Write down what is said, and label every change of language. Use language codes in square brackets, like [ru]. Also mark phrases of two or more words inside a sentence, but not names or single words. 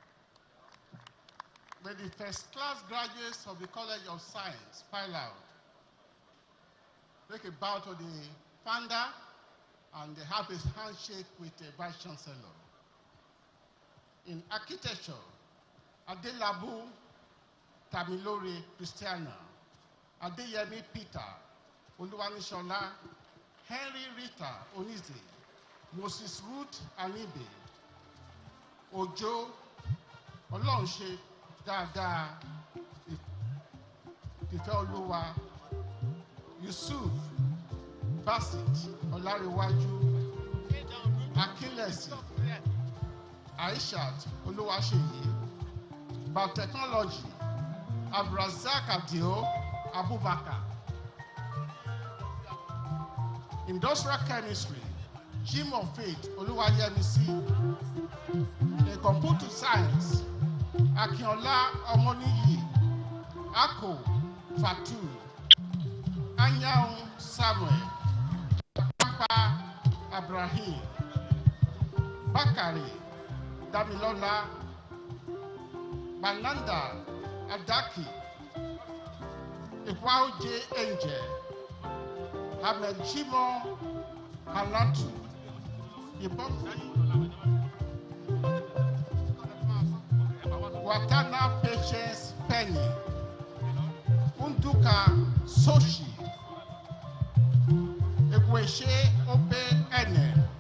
[en] May the first-class graduates of the College of Science file out. Make a bow to the founder and have a handshake with the Vice Chancellor. In architecture, Adelabu Tamilore Christiana, Adeyemi Peter, Oluwanishola, Henry Rita Onize, Moses Ruth Anibe, Ojo Olonse Dada Ifeoluwa, Yusuf Basit Olariwaju, Akinlesi, Aishat Oluwaseyi, Biotechnology, Abrazak Adio Abubakar, Industrial Chemistry, Jim of Faith Oluwayemisi, in Computer Science, Akinola Omoniyi, Ako Fatu, Anyaun Samuel, Papa Abrahim, Bakari Damilola, Mananda Adaki, Ikwauje Angel, Ahmed Chimo Halatu, Watana Patience Penny, Unduka Soshi, Ekweshe Ope Ene,